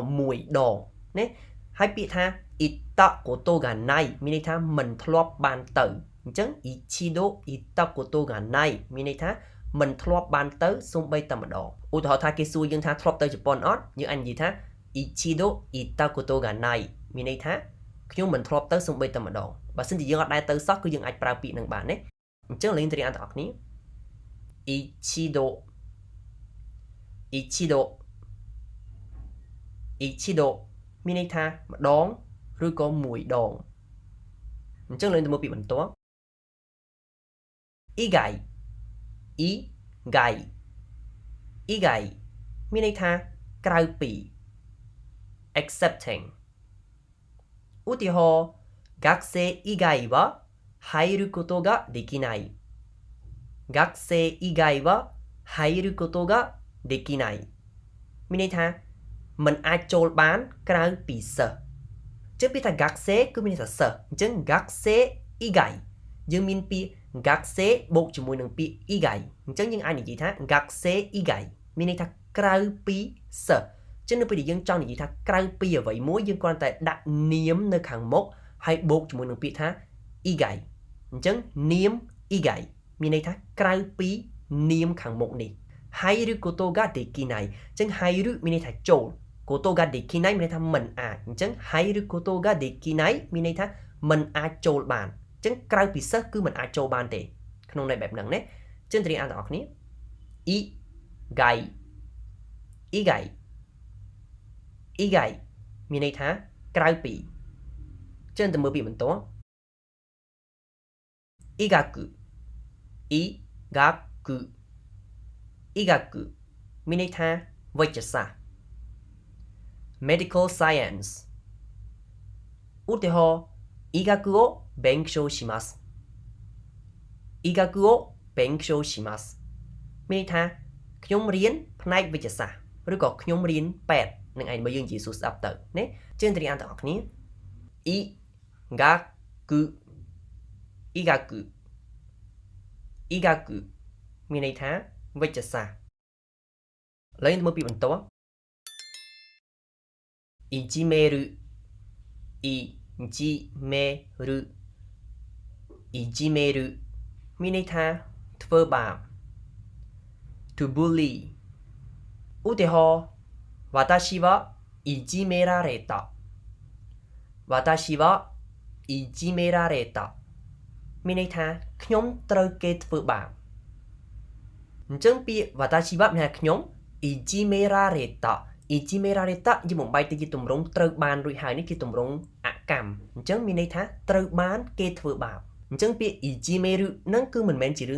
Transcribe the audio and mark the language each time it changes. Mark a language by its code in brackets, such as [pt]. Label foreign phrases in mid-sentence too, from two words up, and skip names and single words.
[km] មួយដងណាហើយពាក្យថា [ja] 行ったことがない [km] មានន័យថាមិនធ្លាប់បានទៅអញ្ចឹង [ja] 一度行ったことがない [km] មានន័យថាមិនធ្លាប់បានទៅសូម្បីតែម្ដងឧទាហរណ៍ថាគេសួរយើងថាធ្លាប់ទៅជប៉ុនអត់យើងអាចនិយាយថា [ja] 一度行ったことがない [km] មានន័យថាខ្ញុំមិនធ្លាប់ទៅសូម្បីតែម្ដងបើសិនជាយើងអត់ដែរទៅសោះគឺយើងអាចប្រើពាក្យនឹងបានណាអញ្ចឹងលេងទៅរៀនទាំងអស់គ្នា ichido [ja] 一度一度 [km] មានន័យថាម្ដងឬក៏មួយដងអញ្ចឹងលេងទៅមើលពីបន្ទាប់ [ja] 以外以外以外 [km] មានន័យថាក្រៅពី accepting ឧទាហរណ៍ [ja] 学生以外は入ることができない学生以外は入ることができない [km] មានន័យថាមិនអាចចូលបានក្រៅពីសិស្សចឹងពាក្យថា gakse គឺមានន័យថាសិស្សអញ្ចឹង [ja] 学生以外 [km] យើងមានពាក្យ gakse បូក ជាមួយនឹងពាក្យ igai អញ្ចឹងយើងអាចនិយាយថា [ja] 学生以外 [km] មានន័យថាក្រៅពីសិស្សចឹងនៅពេលដែលយើងចង់និយាយថាក្រៅពីអ្វីមួយ យើងគ្រាន់តែដាក់នាមនៅខាងមុខហើយបូកជាមួយនឹងពាក្យថា igai អញ្ចឹងនាម igai មានន័យថាក្រៅពីនាមខាងមុខនេះហើយឬ [ja] ことができない [km] អញ្ចឹងហើយឬមានន័យថាចូល [ja] ことができない [km] មានន័យថាមិនអាចអញ្ចឹងហើយឬ [ja] ことができない [km] មានន័យថាមិនអាចចូលបានអញ្ចឹងក្រៅពីសិស្សគឺមិនអាចចូលបានទេក្នុងន័យបែបហ្នឹងណាអញ្ចឹងត្រៀមអានទាំងអស់គ្នា [ja] 以外以外 [km] igai មានន័យថាក្រៅពីអញ្ចឹងទៅមើលពីបន្ទាប់ [ja] 医学医学医学 [km] មានន័យថាវិទ្យាសា ស្ត្រ [en] medical science [km] ឧទាហរណ៍ [ja] 医学を勉強します医学を勉強します [km] មានន័យថាខ្ញុំរៀនផ្នែកវិទ្យាសាស្ត្រឬក៏ខ្ញុំរៀនពេទ្យនឹងឯងបើយើងនិយាយសួរស្ដាប់ទៅណាជឿនត្រៀមអានទាំងអស់គ្នា [ja] 医学医学医学 [km] មានន័យថាវិទ្យាសាស្ត្រឡើយមើលពីបន្ទាប់ ijimeru [ja] いじめるいじめる [km] មានន័យថាធ្វើបាប [en] to bully [km] ឧទាហរណ៍ [ja] 私はいじめられた私はいじめられた [km] មានន័យថាខ្ញុំត្រូវគេធ្វើបាបអញ្ចឹងពាក្យ [ja] 私は [km] មានន័យថាខ្ញុំ [ja] いじめられたいじめられた [km] យើងបំបែកទៅជាទម្រង់ត្រូវបានរួចហើយនេះជាទម្រង់អកម្មអញ្ចឹងមានន័យថាត្រូវបានគេធ្វើបាបអញ្ចឹងពាក្យ ijimeru ហ្នឹងគឺមិនមែនជារឿង